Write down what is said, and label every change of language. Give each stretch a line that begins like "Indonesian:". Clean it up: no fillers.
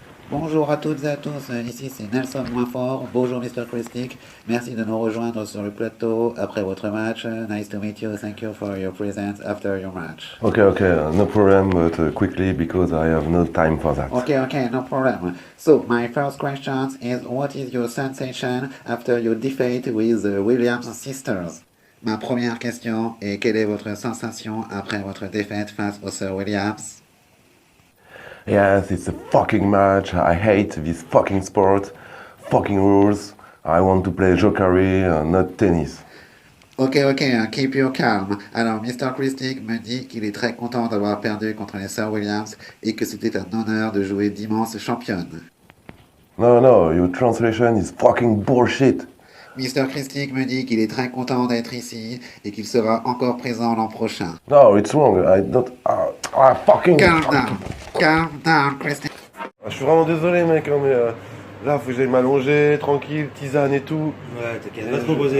French: Bonjour à toutes et à tous, ici c'est Nelson Moinfort. Bonjour Mr. Christic, merci de nous rejoindre sur le plateau après votre match.
English: Nice to meet you, thank you for your presence after your match. Okay, no problem, but quickly because I have no time for that. Okay, no problem. So, my first question is what is your sensation after your defeat with the Williams sisters? Ma première question est quelle est votre sensation après votre défaite face aux sœurs Williams? Yes, it's a fucking match. I hate this fucking sport, fucking rules. I want to play jokery, not tennis. Ok, keep your calm.
French: Alors,
English: Mr.
French: Christic me dit qu'il est très content d'avoir perdu contre les sœurs Williams et que c'était un honneur de jouer d'immenses championnes.
English: No, your translation is fucking bullshit.
French: Mr. Christic me dit qu'il est très content d'être ici et qu'il sera encore présent l'an prochain.
English: No, it's wrong. I don't. Fucking. Calm down, Christic.
French: Je suis vraiment désolé, mec, hein, mais là, faut que j'aille m'allonger, tranquille, tisane et tout. Ouais, t'inquiète, va te reposer.